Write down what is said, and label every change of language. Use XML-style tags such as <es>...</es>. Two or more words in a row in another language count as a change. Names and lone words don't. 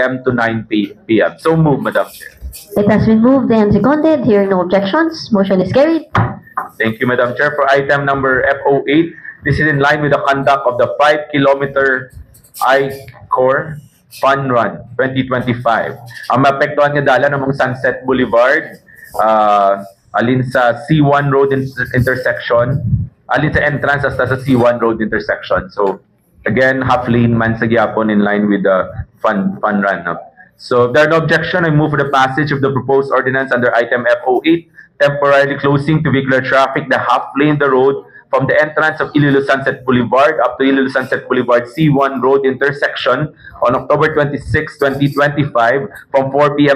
<en>to 9 p.m. So move, Madam Chair. It has been moved and seconded. Hearing no objections, motion is carried. Thank you, Madam Chair. For item number F08, this is in line with the conduct of the 5-kilometer I-Core Fun Run 2025.</en> <hil>Ang mapektuhan nga dala namang Sunset Boulevard, alin sa C1 Road intersection, alin sa entrance hasta sa C1 Road intersection.</hil> <en>So, again, half lane</en> <hil>man sa gyapon</hil> <en>in line with the fun run. So, if there are no objection, I move for the passage of the proposed ordinance under item F08, temporarily closing to vehicular traffic the half lane the road from the entrance of Iloilo Sunset Boulevard up to Iloilo Sunset Boulevard C1 Road intersection on October 26, 2025 from 4 p.m.</en>